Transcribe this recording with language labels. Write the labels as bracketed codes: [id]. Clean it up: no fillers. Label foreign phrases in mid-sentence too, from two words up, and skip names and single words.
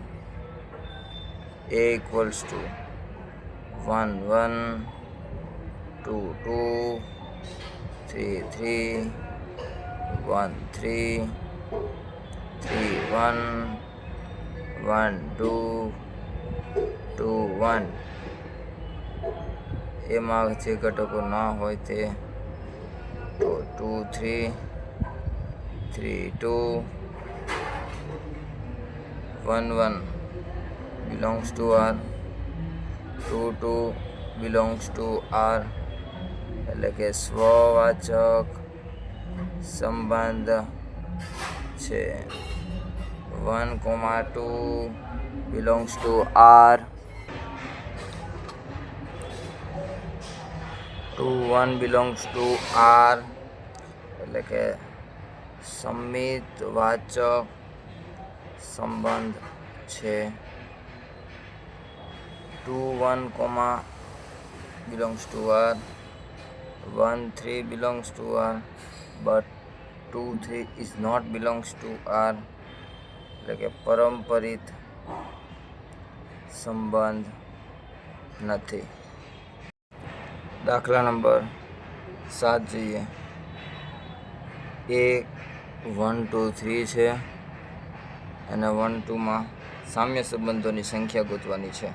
[en] a equals to 1, 1 2, 2 3, 3 1, 3 3, 1 1, 2 2, 1. [gu] એમાં જે ઘટકો ના હોય તે તો [en] 2 3 3 2 1 1 belongs to R, 2 2 belongs to R, [gu] એટલે કે સ્વવાચક સંબંધ છે. [en] 1 2 belongs to R, 2 1 belongs to R, [gu] એટલે કે સમિતવાચક સંબંધ છે. [en] 2 1 belongs to R, 1 3 belongs to R, but 2 3 is not belongs to R, [gu] એટલે કે પરંપરિત સંબંધ નથી. દાખલા નંબર 7 જોઈએ. એ 1 2 3 છે અને 1 2 માં સામ્ય સંબંધોની સંખ્યા ગોતવાની છે.